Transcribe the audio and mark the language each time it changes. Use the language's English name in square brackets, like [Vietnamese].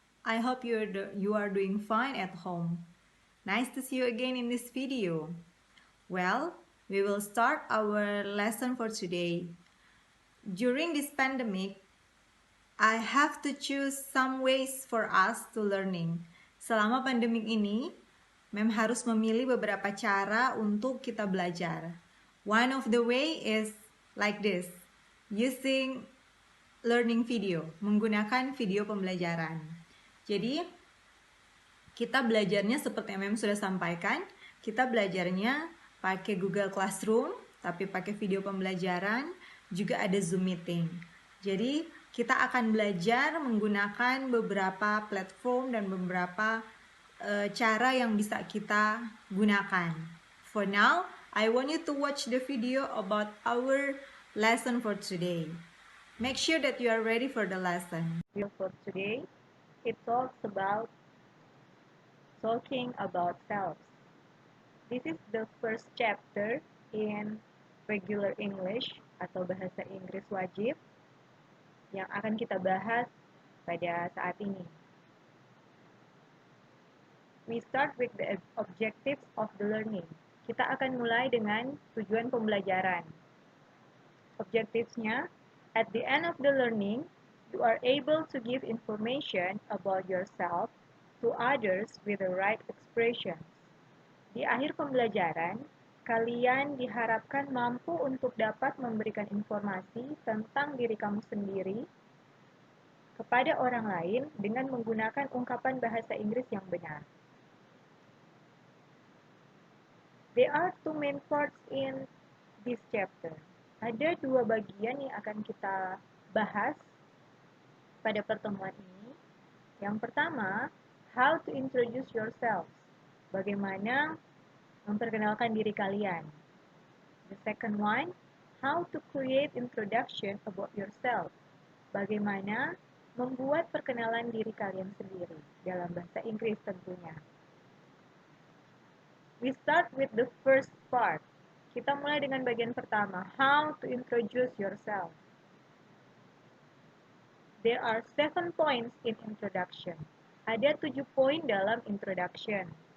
[English] I hope you are doing fine at home. Nice to see you again in this video. Well, we will start our lesson for today. During this pandemic, I have to choose some ways for us to learning. [Indonesian] Selama pandemik ini, Mem harus memilih beberapa cara untuk kita belajar. [English] One of the way is like this, using learning video, [Indonesian] menggunakan video pembelajaran. Jadi, kita belajarnya seperti yang Mem sudah sampaikan, kita belajarnya pakai Google Classroom, tapi pakai video pembelajaran, juga ada Zoom meeting. Jadi, kita akan belajar menggunakan beberapa platform dan beberapa cara yang bisa kita gunakan. [English] For now, I want you to watch the video about our lesson for today. Make sure that you are ready for the lesson. For today, it talks about talking about selves. This is the first chapter in regular English [Indonesian] atau bahasa Inggris wajib yang akan kita bahas pada saat ini. [English] We start with the objectives of the learning. [Indonesian] Kita akan mulai dengan tujuan pembelajaran. [English] Objectives-nya, at the end of the learning, you are able to give information about yourself to others with the right expressions. [Indonesian] Di akhir pembelajaran, kalian diharapkan mampu untuk dapat memberikan informasi tentang diri kamu sendiri kepada orang lain dengan menggunakan ungkapan bahasa Inggris yang benar. [English] There are two main parts in this chapter. [Indonesian] Ada dua bagian yang akan kita bahas pada pertemuan ini. Yang pertama, [English] how to introduce yourselves. [Indonesian] Bagaimana memperkenalkan diri kalian. [English] The second one, how to create introduction about yourself. [Indonesian] Bagaimana membuat perkenalan diri kalian sendiri dalam bahasa Inggris tentunya. [English] We start with the first part. [Indonesian] Kita mulai dengan bagian pertama, [English] how to introduce yourself. There are 7 points in introduction. [Indonesian] Ada 7 poin dalam [English] introduction.